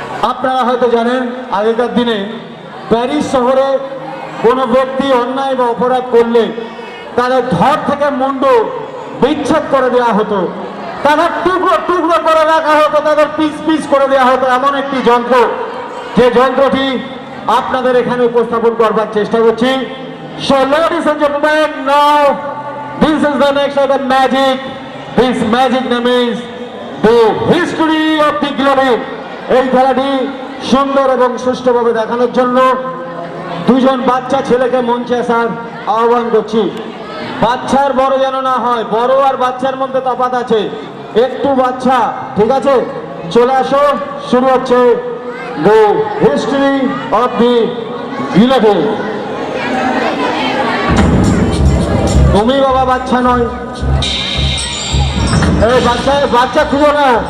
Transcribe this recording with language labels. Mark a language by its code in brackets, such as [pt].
[bn] আপনারা হয়তো জানেন আগেকার দিনে প্যারিস শহরে কোনো ব্যক্তি অন্যায় বা অপরাধ করলে তাদের ধর থেকে মুন্ডু বিচ্ছেদ করে দেওয়া হতো, তাদের টুকরো টুকরো করে রাখা হতো, তাদের পিস পিস করে দেওয়া হতো। এমন একটি যন্ত্র, যে যন্ত্রটি আপনাদের এখানে উপস্থাপন করবার চেষ্টা করছি। [en] So ladies and gentlemen, now this is the next of the magic. This magic name is the history of the globe. [bn] এই খেলাটি সুন্দর এবং সুষ্ঠুভাবে দেখানোর জন্য দুজন বাচ্চা ছেলেকে মঞ্চে আসার আহ্বান করছি। বাচ্চার বড় যেন না হয়, বড় আর বাচ্চার মধ্যে তফাৎ আছে, একটু বাচ্চা, ঠিক আছে? চলে আসো, শুরু হচ্ছে [en] the history of the globe. [bn] তুমি বাবা বাচ্চা নয়, এই বাচ্চা খুঁজো না।